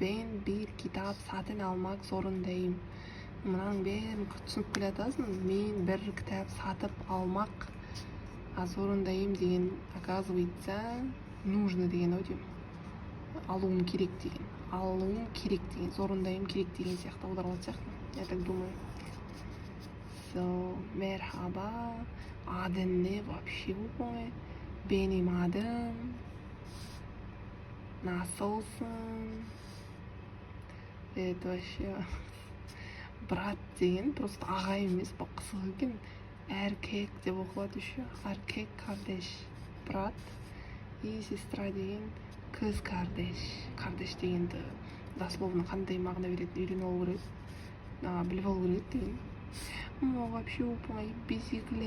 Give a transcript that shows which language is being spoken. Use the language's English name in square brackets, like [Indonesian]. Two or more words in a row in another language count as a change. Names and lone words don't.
[Turkish] Ben bir kitap satın almak zorundayım. [Kazakh] Мынаның бәрін түсініп келе жатасың. [Turkish] Ben bir kitap satın almak zorundayım [Kazakh] деген, [Russian] оказывается, нужно [Kazakh] деген ау деймін. Алуым керек деген. Алуым керек деген. Зорындайым керек деген сияқты аударылатын сияқты. [Russian] Я так думаю. Merhaba. [Turkish] Adın ne? Вообще оп-оңай. Benim adım. [Kazakh] Nasılsın? [Russian] Это вообще брат [Kazakh] деген просто ағай емес, бұл қызық екен. Erkek деп оқылады еще. [Turkish] Erkek kardeş. [Russian] Брат и сестра деген [Turkish] kız kardeş. [Kazakh] Кардеш дегенді дословно қандай мағына береді, үйреніп алу керек. Біліп алу керек деген. Вообще оп-оңай. Бизиклет.